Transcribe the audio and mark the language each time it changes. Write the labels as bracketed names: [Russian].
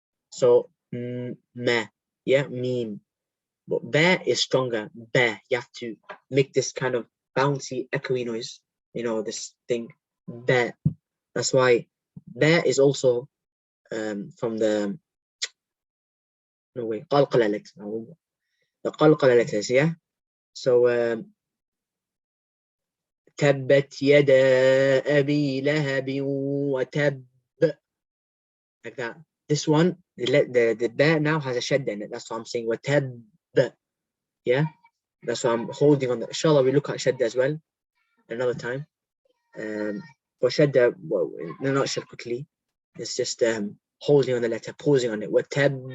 [English] So ma, yeah, meme. But ba is stronger. Ba, you have to make this kind of bouncy, echoey noise. You know, this thing. Ba. That's why ba is also from the qalqala letters. The qalqala letters, yeah. So [Arabic] تبت يدا أبي لهب وتب, [English] like that. This one, the ba now has a shadda in it. That's what I'm saying. وتب, yeah. That's why I'm holding on that. Inshallah, we look at shadda as well another time. For shadda, well, in a nutshell, quickly, it's just holding on the letter, pausing on it. وتب.